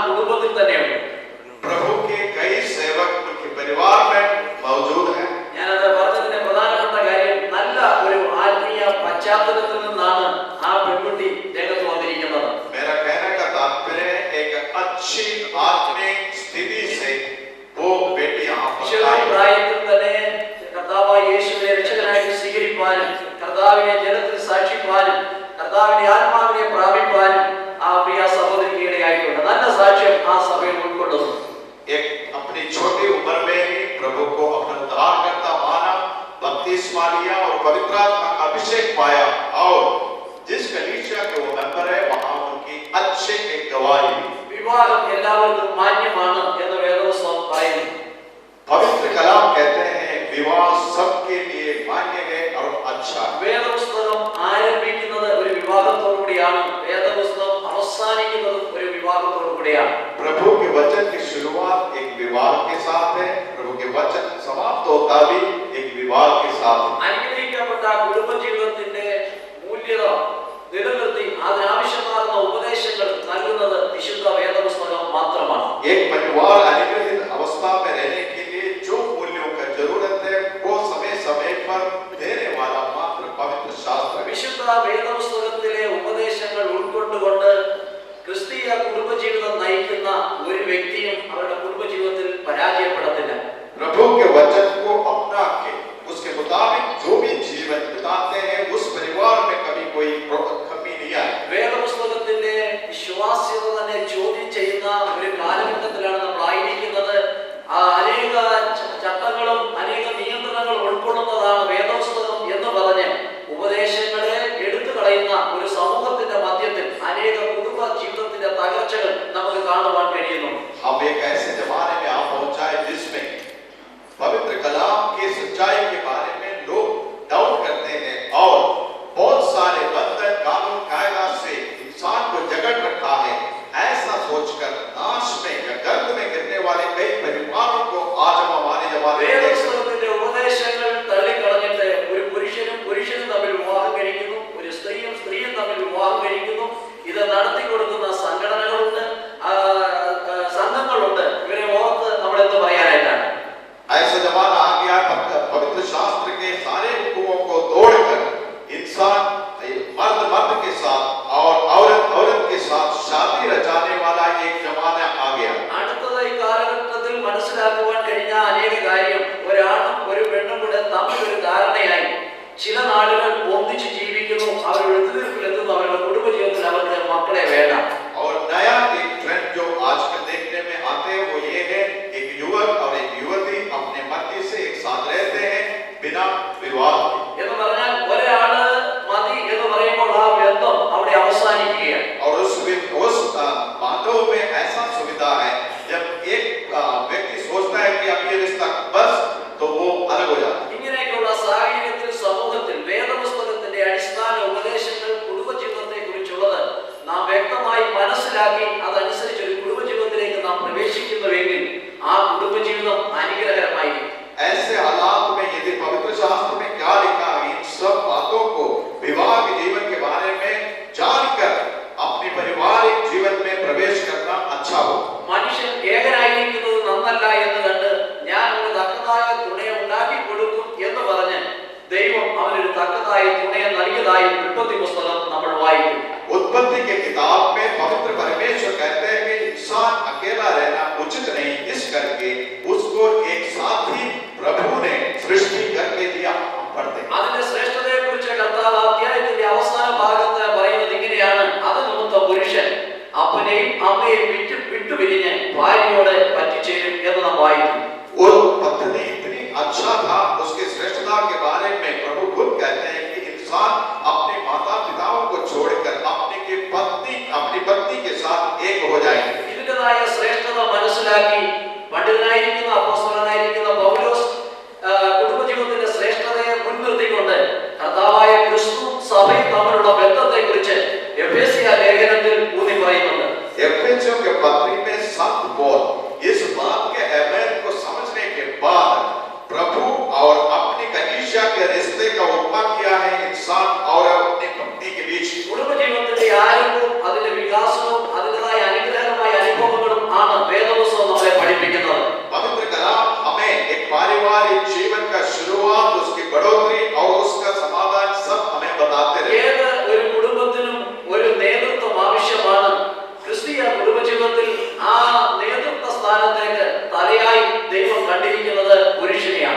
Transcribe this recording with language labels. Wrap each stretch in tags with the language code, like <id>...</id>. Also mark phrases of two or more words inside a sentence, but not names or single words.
<ml>കുടുംബത്തിൽ തന്നെയുണ്ട്.</ml> <hi>प्रभु के कई सेवक उनके परिवार में मौजूद हैं.</hi> <ml>ഞാനത് പറഞ്ഞതിന്റെ പ്രധാനപ്പെട്ട കാര്യം നല്ല ഒരു ആത്മീയ പശ്ചാത്തലത്തിൽ നിന്നാണ് ആ പെൺകുട്ടി രംഗത്ത് വന്നിരിക്കുന്നത്.</ml> <hi>मेरा कहने का तात्पर्य एक अच्छी आत्मिक स्थिति से वो बेटी यहाँ पर आई.</hi> <ml>പ്രായത്തിൽ തന്നെ കർത്താവായ യേശുവിനെ രക്ഷകനായിട്ട് സ്വീകരിപ്പാനും കർത്താവിനെ ജനത്തിൽ സാക്ഷിപ്പാനും കർത്താവിന്റെ ആത്മാവിനെ പ്രാപിപ്പാനും ആ പ്രിയ സഹോദരിക്ക് ഇടയായിട്ടുണ്ട്. നല്ല സാക്ഷ്യം ആ സഭയിൽ ഉൾക്കൊള്ളുന്നു.</ml> <hi>एक अपनी छोटी उम्र में ही प्रभु को अपना उद्धारकर्ता माना, बपतिस्मा लिया और पवित्र आत्मा का अभिषेक पाया और जिस कलीसिया के वो मेंबर है वहां उनकी अच्छे एक गवाही.</hi> <ml>വിവാഹം എല്ലാവർക്കും മാന്യമാണ് എന്ന് വേദപുസ്തകം പറയുന്നു.</ml> <hi>पवित्र कलाम कहते हैं विवाह सबके लिए मान्य है और अच्छा.</hi> <ml>വേദപുസ്തകം ആരംഭിക്കുന്നത് ഒരു വിവാഹത്തോടുകൂടിയാണ്. വേദപുസ്തകം അവസാനിക്കുന്നത് ഒരു വിവാഹത്തോടുകൂടിയാണ്.</ml> <hi>प्रभु के वचन की शुरुआत एक विवाह के साथ है. प्रभु के वचन समाप्त होता भी एक विवाह के साथ है.</hi> <ml>അനുഗ്രഹിക്കപ്പെട്ട കുടുംബജീവിതത്തിന്റെ മൂല്യത നിലനിർത്തി അതിനാവശ്യമാകുന്ന ഉപദേശങ്ങൾ നൽകുന്നത് വിശുദ്ധ വേദപുസ്തകം മാത്രമാണ്.</ml> <hi>एक परिवार अनुग्रहित अवस्था में रहने के लिए जो मूल्यों का जरूरत है वो समय समय पर देने वाला मात्र पवित्र शास्त्र.</hi> <ml>വിശുദ്ധ വേദപുസ്തകത്തിലെ ഉപദേശങ്ങൾ ഉൾക്കൊണ്ടുകൊണ്ട് ക്രിസ്തീയ കുടുംബജീവിതം നയിക്കുന്ന ഒരു വ്യക്തിയും അവരുടെ കുടുംബജീവിതത്തിൽ പരാജയപ്പെടത്തില്ല.</ml> <hi>प्रभु के वचन को अपना के उसके मुताबिक जो भी जीवन बिताते हैं उस परिवार में कभी कोई कमी नहीं आए.</hi> <ml>വേദപുസ്തകത്തിന്റെ വിശ്വാസ്യത തന്നെ ചോദ്യം ചെയ്യുന്ന ഒരു കാലഘട്ടത്തിലാണ് നമ്മൾ ആയിരിക്കുന്നത്. അനേക ചട്ടങ്ങളും അനേക നിയന്ത്രണങ്ങളും ഉൾക്കൊള്ളുന്നതാണ് വേദപുസ്തകം എന്ന് പറഞ്ഞ് ഉപദേശങ്ങളെ എടുത്തു കളയുന്ന ഒരു സമൂഹത്തിന്റെ മധ്യത്തിൽ അനേക കുടുംബ ജീവിതത്തിന്റെ തകർച്ചകൾ നമുക്ക് കാണുവാൻ കഴിയുന്നു.</ml> <hi>हम एक ऐसे जमाने में आ पहुंचाए जिसमें पवित्र कलाम की सच्चाई के बारे में लोग डाउट करते हैं और बहुत सारे बंधन कानून कायदा से इंसान को जकड़ रखा है. ऐसा सोचकर नाश में या गर्त में गिरने वाले कई परिवारों को आज हम हमारे जमाने में</hi> <ml>വേദപുസ്തകത്തിന്റെ ഉപദേശങ്ങൾ തള്ളിക്കളഞ്ഞിട്ട് ഒരു പുരുഷനും പുരുഷനും തമ്മിൽ വിവാഹം കഴിക്കുന്നു, ഒരു സ്ത്രീയും സ്ത്രീയും തമ്മിൽ വിവാഹം കഴിക്കുന്നു. ഇത് നടത്തി കൊടുക്കുന്ന സംഘടനകളുണ്ട്, സംഘങ്ങളുണ്ട്. ഇവരെ ഓർത്ത് നമ്മൾ എന്ത് പറയാനായിട്ടാണ്?</ml> <hi>ऐसा जमाना आ गया. पवित्र शास्त्र के सारे हुक्मों को तोड़कर इंसान मर्द मर्द के साथ और औरत औरत के साथ शादी रचाने वाला एक जमाना आ गया.</hi> <ml>അടുത്തതായി കാലഘട്ടത്തിൽ മനസ്സിലാക്കുവാൻ കഴിഞ്ഞ അനേക കാര്യം ഒരാണും ഒരു പെണ്ണും കൂടെ തമ്മിൽ ഒരു ധാരണയായി ചില നാടുകൾ ഒന്നിച്ച് ജീവിക്കുന്നു. അവർ എഴുത്തുനിൽപ്പിലെത്തുന്നു. അവരുടെ കുടുംബജീവിതത്തിൽ അവരുടെ മക്കളെ വേണ്ട.</ml> <hi>और नया एक ट्रेंड जो आजकल देखने में आते हैं वो ये है एक युवक और एक युवती अपने पति से एक साथ रहते हैं बिना विवाह के.</hi> <ml>എന്ന് പറഞ്ഞാൽ ഒരാള് മതി എന്ന് പറയുമ്പോൾ ആ ബന്ധം അവിടെ അവസാനിക്കുകയാണ്.</ml> <hi>और उस बातों में ऐसा सुविधा है जब एक व्यक्ति सोचता है कि अब ये रिश्ता बस तो वो अलग हो जाता है.</hi> <ml>ഇങ്ങനെയൊക്കെയുള്ള സാഹചര്യത്തിൽ സമൂഹത്തിൽ വേദപുസ്തകത്തിന്റെ അടിസ്ഥാന ഉപദേശങ്ങൾ കുടുംബജീവിതത്തെ കുറിച്ചുള്ളത് നാം വ്യക്തമായി മനസ്സിലാക്കി അതനുസരിച്ച് ഒരു കുടുംബജീവിതത്തിലേക്ക് നാം പ്രവേശിക്കുന്നുവെങ്കിൽ ആ കുടുംബജീവിതം അനുഗ്രഹകരമായിരിക്കും.</ml> <hi>ऐसे हालात में यदि पवित्र शास्त्र में क्या लिखा है इन सब बातों को विवाह के जीवन के बारे में जानकर अपने पारिवारिक जीवन में प्रवेश करना अच्छा हो.</hi> <ml>മനുഷ്യൻ ഏകനായിരിക്കുന്നത് നന്നല്ല എന്ന് കണ്ട് ഞാൻ ഒരു തക്കതായ തുണയെ ഉണ്ടാക്കി കൊടുക്കും എന്ന് പറഞ്ഞ് ദൈവം അവനൊരു തക്കതായ തുണയെ നൽകിയതായി ഉൽപ്പത്തി പുസ്തകം നമ്മൾ വായിക്കും.</ml> <hi>उत्पत्ति के किताब में पवित्र परमेश्वर कहते हैं कि इंसान अकेला रहना उचित नहीं, इस करके उसको एक साथी प्रभु ने सृष्टि करके दिया. पढ़ते हैं</hi> <ml>അതിന്റെ ശ്രേഷ്ഠതയെ കുറിച്ച് കർത്താവ് അധ്യായത്തിന്റെ അവസാന ഭാഗത്ത് പറയുന്നത് ഇങ്ങനെയാണ്: അത് നിമിത്തം പുരുഷൻ അപ്പനെയും അമ്മയെയും വിട്ടുപിരിഞ്ഞ് ഭാര്യയോട് പറ്റിച്ചേരും എന്ന് നാം വായിക്കും.</ml> <hi>और पत्नी इतनी अच्छा था उसके श्रेष्ठता के बारे में प्रभु खुद कहते हैं कि इंसान अपने माता पिताओं को छोड़कर अपनी पत्नी के साथ एक हो जाएंगे.</hi> <ml>ഇതിന്റേതായ ശ്രേഷ്ഠത മനസ്സിലാക്കി പണ്ഡിതനായിരിക്കുന്ന അപ്പോസ്തലനായിരിക്കുന്ന പൗലോസ് കുടുംബജീവിതത്തിന്റെ ശ്രേഷ്ഠതയെ മുൻനിർത്തിക്കൊണ്ട് കർത്താവായ ക്രിസ്തു സഭയും തമ്മിലുള്ള ബന്ധത്തെ കുറിച്ച് എഫേസ്യ ലേഖനത്തിൽ ഊന്നി പറയുന്നുണ്ട്.</ml> <hi>एफेसियों के पत्री में संत पौल इस बात के अहमियत को समझने के बाद प्रभु और अपनी कलीसिया के रिश्ते का उपमा किया है इंसान और अपनी पत्नी के बीच.</hi> <ml>കുടുംബജീവിതത്തിന്റെ ആരംഭവും അതിന്റെ വികാസവും അതിൻ്റെതായ അനുഗ്രഹമായ അനുഭവങ്ങളും ആണ് വേദപുസ്തകം നമ്മളെ പഠിപ്പിക്കുന്നത്.</ml> <hi>पवित्र कलाम हमें एक पारिवारिक जीवन का शुरुआत, उसकी बढ़ोतरी और उसका समाधान सब हमें बताते रहे.</hi> <ml>ഏത് ഒരു കുടുംബത്തിനും ഒരു നേതൃത്വം ആവശ്യമാണ്. ക്രിസ്തീയ കുടുംബജീവിതത്തിൽ ആ നേതൃത്വ സ്ഥാനത്തേക്ക് തലയായി ദൈവം കണ്ടിരിക്കുന്നത് പുരുഷനെയാണ്.</ml>